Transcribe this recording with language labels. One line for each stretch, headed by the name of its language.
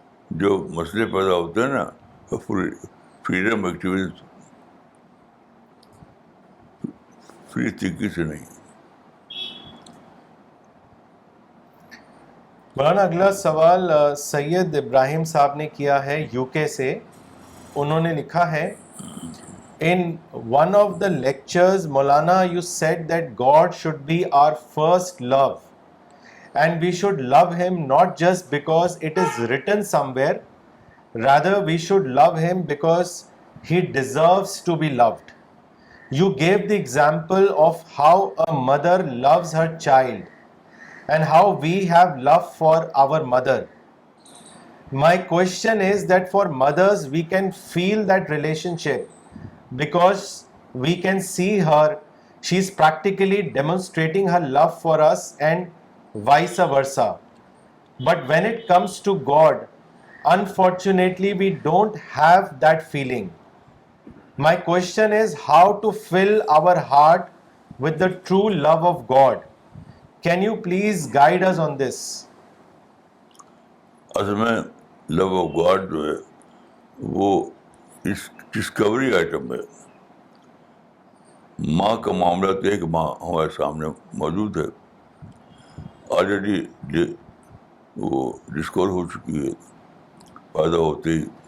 Urdu: جو مسئلے پیدا ہوتے ہیں نا فریڈم ایکٹیویزم فری تھنکنگ سے نہیں. مولانا اگلا سوال سید ابراہیم صاحب نے کیا ہے یو کے سے. انہوں نے لکھا ہے،
English: in one of the lectures Maulana you said that God should be our first love and we should love him not just because it is written somewhere, rather we should love him because he deserves to be loved. You gave the example of how a mother loves her child and how we have love for our mother. My question is that for mothers we can feel that relationship because we can see her, she's practically demonstrating her love for us and vice versa. But when it comes to God, unfortunately we don't have that feeling. My question is how to fill our heart with the true love of God. Can you please guide us on this?
Urdu: اصل میں love of God جو ہے وہ Discovery item ہے. ماں کا معاملہ تو ایک ماں ہمارے سامنے موجود ہے، آلریڈی وہ ڈسکور ہو چکی ہے پیدا ہوتے ہی.